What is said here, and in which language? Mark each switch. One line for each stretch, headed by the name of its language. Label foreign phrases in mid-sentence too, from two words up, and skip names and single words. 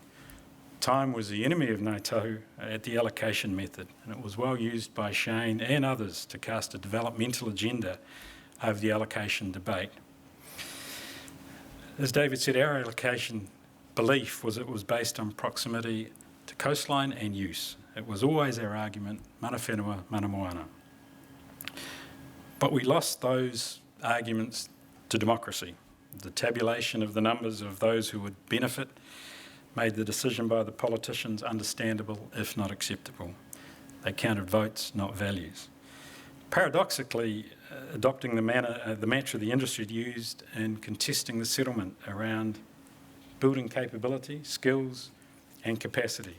English: Time was the enemy of Ngāi Tahu at the allocation method, and it was well used by Shane and others to cast a developmental agenda over the allocation debate. As David said, our allocation belief was it was based on proximity to coastline and use. It was always our argument,
Māori: mana whenua, mana moana.
English: But we lost those arguments to democracy. The tabulation of the numbers of those who would benefit made the decision by the politicians understandable, if not acceptable. They counted votes, not values. Paradoxically, adopting the mantra the industry had used and contesting the settlement around building capability, skills and capacity.